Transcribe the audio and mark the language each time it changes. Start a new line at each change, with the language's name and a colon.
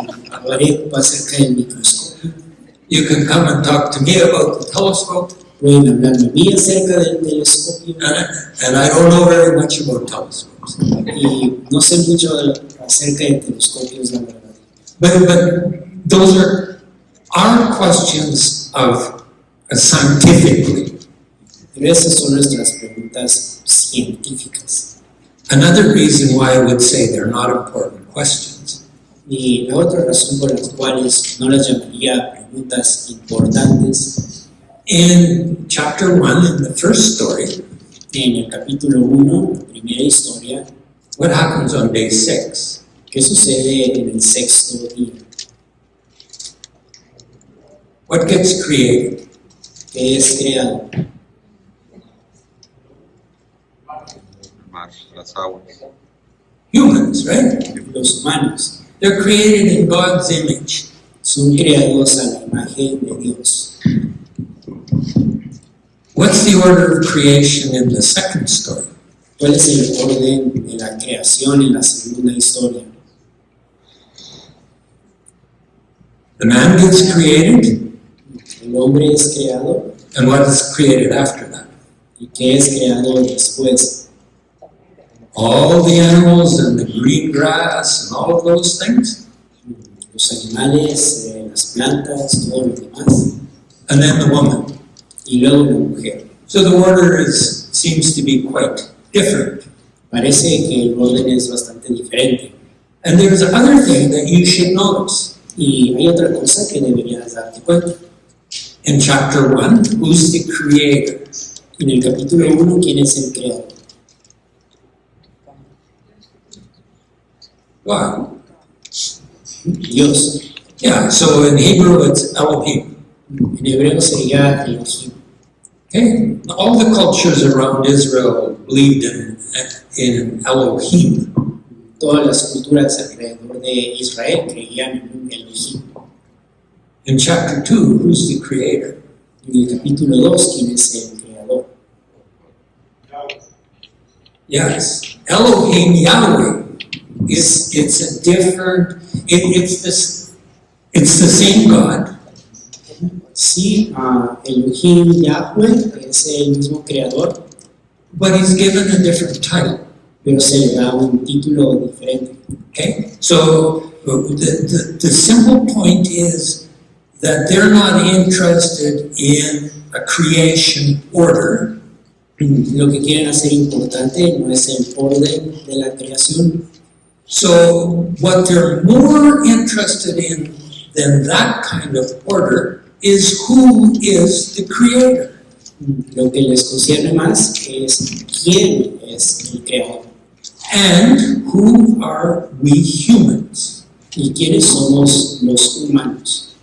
Spanish: hablaré acerca del microscopio.
English: You can come and talk to me about the telescope.
Spanish: Pueden hablarme a mí acerca del telescopio
English: And I don't know very much about telescopes.
Spanish: y no sé mucho acerca de telescopios, la verdad.
English: But those are our questions of scientifically.
Spanish: Pero esas son nuestras preguntas científicas.
English: Another reason why I would say they're not important questions
Spanish: Y la otra razón por las cuales no las llamaría preguntas importantes,
English: in chapter 1, in the first story,
Spanish: en el capítulo 1, la primera historia,
English: what happens on day 6?
Spanish: ¿qué sucede en el sexto día?
English: What gets created?
Spanish: ¿Qué es creado? Las aguas.
English: Humans, right?
Spanish: Los humanos
English: They're created in God's image.
Spanish: son creados a la imagen de Dios.
English: What's the order of creation in the second story?
Spanish: ¿Cuál es el orden de la creación en la segunda historia?
English: The man gets created,
Spanish: El hombre es creado,
English: and what is created after that?
Spanish: ¿y qué es creado después?
English: All the animals and the green grass and all of those things.
Spanish: Los animales, las plantas, todo lo demás,
English: And then the woman.
Spanish: y luego la mujer.
English: So the order seems to be quite different.
Spanish: Parece que el orden es bastante diferente.
English: And there's another thing that you should notice.
Spanish: Y hay otra cosa que deberías darte cuenta.
English: In chapter 1, who's the creator?
Spanish: En el capítulo 1, ¿quién es el creador?
English: God.
Spanish: Dios.
English: Yeah, so in Hebrew it's Elohim.
Spanish: En hebreo sería Elohim.
English: Okay? All the cultures around Israel believed in Elohim.
Spanish: Todas las culturas alrededor de Israel creían en un Elohim.
English: In chapter 2, who's the creator?
Spanish: En el capítulo 2, ¿quién es el creador?
English: Yes, Elohim Yahweh. It's the same God.
Spanish: Sí, Elohim Yahweh es el mismo creador,
English: but he's given a different title.
Spanish: pero se le da un título diferente.
English: Okay? So the simple point is that they're not interested in a creation order.
Spanish: Lo que quieren hacer importante no es el orden de la creación,
English: So what they're more interested in than that kind of order is who is the creator.
Spanish: lo que les concierne más es quién es el creador
English: And who are we humans?
Spanish: y quiénes somos los humanos.